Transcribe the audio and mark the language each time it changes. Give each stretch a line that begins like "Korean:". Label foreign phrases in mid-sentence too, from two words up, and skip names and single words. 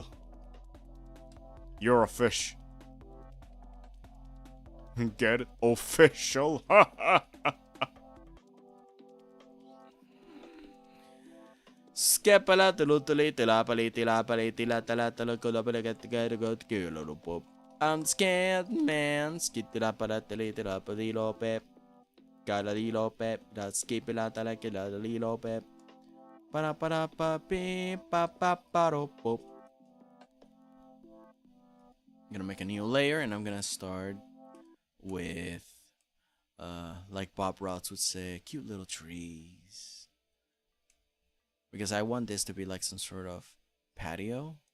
English: You're a fish. Get it? Official. I'm scared, man. Skitty-la-pa-da-tele-tele-pa-dee-lo-pep. Ga-da-dee-lo-pep. Da-skip-la-ta-la-ke-la-dee-lo-pep. Pa-da-pa-da-pa-pee-pa-pa-pa-do-pop. I'm gonna make a new layer, and I'm gonna start with, like Bob Ross would say, cute little trees. Because I want this to be like some sort of patio.